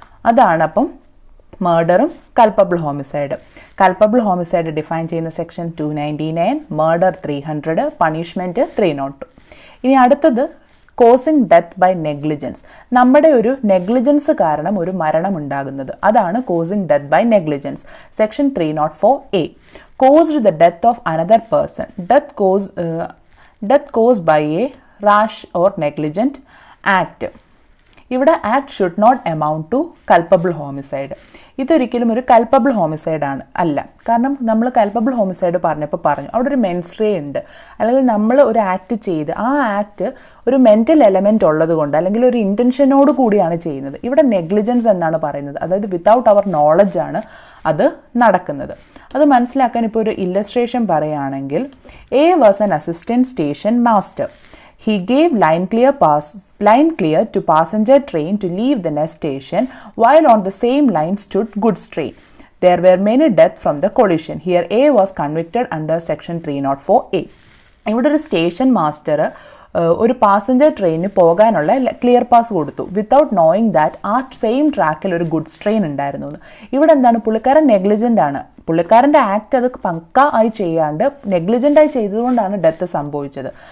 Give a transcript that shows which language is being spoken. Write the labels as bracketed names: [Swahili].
[Malayalam] അതാണ് അപ്പം മർഡറും culpable homicide. Culpable homicide define ചെയ്യുന്ന സെക്ഷൻ 299, മർഡർ 300, പണിഷ്മെൻറ്റ് 302. ഇനി അടുത്തത് കോസിങ് ഡെത്ത് ബൈ നെഗ്ലിജൻസ്. നമ്മുടെ ഒരു നെഗ്ലിജൻസ് കാരണം ഒരു മരണം ഉണ്ടാകുന്നത്, അതാണ് causing death by negligence. [English] Section 304A, caused the death of another person. Death caused by a rash or negligent act. [Malayalam] ഇവിടെ [English] Act should not amount to culpable homicide. [Malayalam] ഇതൊരിക്കലും ഒരു കൾപ്പബിൾ ഹോമിസൈഡ് അല്ല. കാരണം നമ്മൾ കൾപ്പബിൾ ഹോമിസൈഡ് പറഞ്ഞപ്പോൾ പറഞ്ഞു അവിടെ ഒരു മെൻസ്ട്രേ ഉണ്ട്, അല്ലെങ്കിൽ നമ്മൾ ഒരു ആക്ട് ചെയ്ത് ആ ആക്ട് ഒരു മെൻ്റൽ എലമെൻ്റ് ഉള്ളത് കൊണ്ട് അല്ലെങ്കിൽ ഒരു ഇൻറ്റൻഷനോട് കൂടിയാണ് ചെയ്യുന്നത്. ഇവിടെ നെഗ്ലിജൻസ് എന്നാണ് പറയുന്നത്. അതായത് [English] without അവർ knowledge [Malayalam] ആണ് അത് നടക്കുന്നത്. അത് മനസ്സിലാക്കാൻ ഇപ്പോൾ ഒരു ഇല്ലസ്ട്രേഷൻ പറയുകയാണെങ്കിൽ, [English] A was an assistant station master. He gave line clear to passenger train to leave the next station, while on the same line stood goods train. There were many deaths from the collision. Here A was convicted under section 304A. [Malayalam] ഇവിടെ ഒരു station master ഒരു passenger ട്രെയിനിന് പോകാനുള്ള clear pass കൊടുത്തു, [English] without knowing that [Malayalam] ആ same ട്രാക്കിൽ ഒരു goods train ഉണ്ടായിരുന്നു. ഇവിടെ എന്താണ്, പുള്ളിക്കാരൻ നെഗ്ലിജൻ്റ് ആണ്. പുള്ളിക്കാരൻ്റെ ആക്ട് അത് പക്കാ ആയി ചെയ്യാണ്ട് നെഗ്ലിജൻ്റായി ചെയ്തതുകൊണ്ടാണ് ഡെത്ത് സംഭവിച്ചത്.